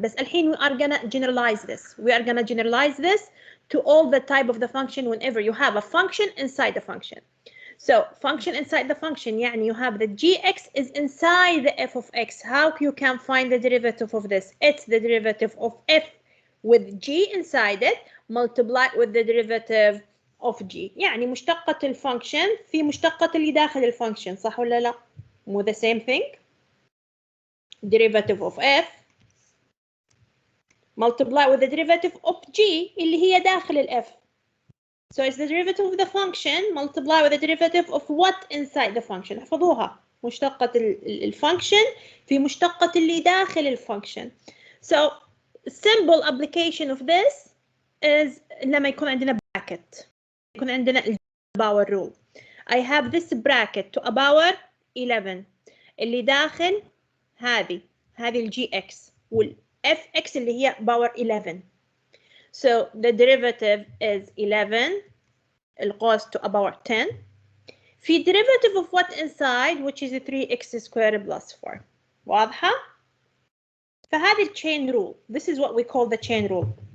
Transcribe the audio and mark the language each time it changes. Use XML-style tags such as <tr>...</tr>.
<ar>بس الحين</ar> <en>we are gonna generalize this. We are gonna generalize this to all the type of the function whenever you have a function inside the function. So function inside the function</en> <ar>يعني</ar> <en>you have the gx is inside the f of x. How you can find the derivative of this? It's the derivative of f with g inside it multiplied with the derivative of g.</en> <ar>يعني مشتقة الفانكشن في مشتقة اللي داخل الفانكشن صح ولا لا؟ مو</ar> <en>the same thing? Derivative of f multiply with the derivative of g</en> <ar>اللي هي داخل ال</ar> <en>f. So it's the derivative of the function multiply with the derivative of what inside the function.</en> <ar>احفظوها مشتقة الفانكشن في مشتقة اللي داخل الفانكشن.</ar> <en>So simple application of this is</en> <ar>لما يكون عندنا</ar> <en>bracket.</en> <ar>يكون عندنا power rule.</ar> <en>I have this bracket to a power 11</en> <ar>اللي داخل هذه الجي اكس والاف اكس اللي هي باور 11.</ar> <en>So the derivative is 11 القوس to a power 10 في derivative of what inside which is 3x squared plus 4.</en> <ar>واضحة؟ فهذه</ar> <en>chain rule. This is what we call the chain rule.</en>